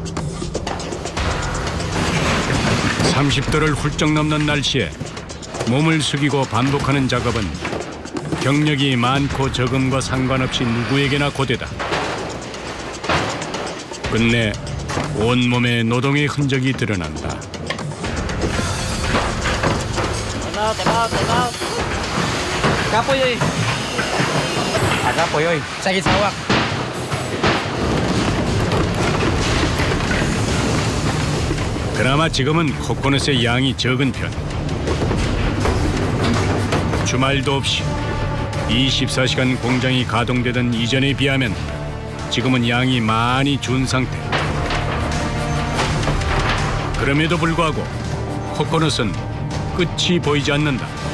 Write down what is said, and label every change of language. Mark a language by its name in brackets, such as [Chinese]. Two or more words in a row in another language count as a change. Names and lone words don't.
[Korean] 30도를 훌쩍 넘는 날씨에 몸을 숙이고 반복하는 작업은 경력이 많고 적음과 상관없이 누구에게나 고되다. 끝내 온몸에 노동의 흔적이 드러난다. [Cebuano] Kapoy oy. Kapoy oy. Sakit sawak. [Korean] 그나마 지금은 코코넛의 양이 적은 편. 주말도 없이 24시간 공장이 가동되던 이전에 비하면 지금은 양이 많이 준 상태. 그럼에도 불구하고 코코넛은 끝이 보이지 않는다.